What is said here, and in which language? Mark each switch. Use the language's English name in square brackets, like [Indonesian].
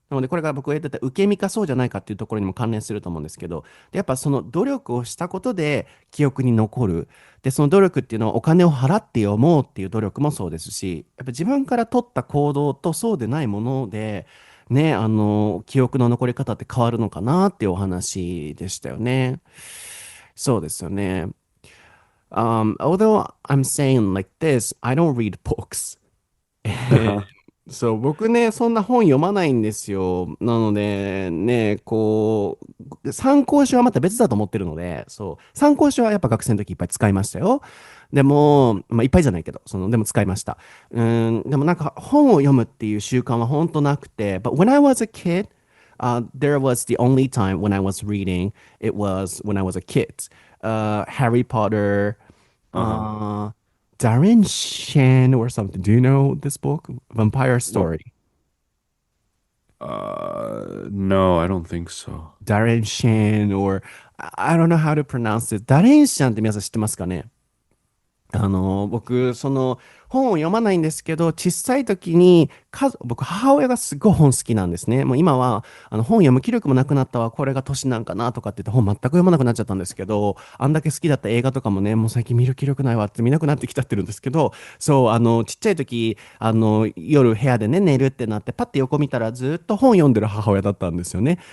[Japanese] なので、これが僕が言ってた受け身かそうじゃないかっていうところにも関連すると思うんですけど、でやっぱその努力をしたことで記憶に残る。で、その努力っていうのはお金を払って読もうっていう努力もそうですし、やっぱ自分から取った行動とそうでないもので、ね、記憶の残り方って変わるのかなっていうお話でしたよね。そうですよね。 [English] Although I'm saying like this, I don't read books. [Japanese] そう、僕ね、そんな本読まないんですよ。なので、ね、こう、参考書はまた別だと思ってるので、そう、参考書はやっぱ学生の時いっぱい使いましたよ。でも、まあ、いっぱいじゃないけど、でも使いました。でもなんか本を読むっていう習慣は本当なくて、 [English] But when I was a kid, there was the only time when I was reading, it was when I was a kid. Harry Potter, Uh-huh. uh, Darren Shan or something. Do you know this book? Vampire What? Story. No, I don't think so. Darren Shan or I don't know how to pronounce it. [Japanese] ダレンシャンって皆さん知ってますかね？僕、本を読まないんですけど、小さい時に、僕、母親がすごい本好きなんですね。もう今は、本読む気力もなくなったわ、これが年なんかなとかって言って本全く読まなくなっちゃったんですけど、あんだけ好きだった映画とかもね、もう最近見る気力ないわって見なくなってきちゃってるんですけど、そう、ちっちゃい時、夜部屋でね、寝るってなって、パッて横見たらずっと本読んでる母親だったんですよね。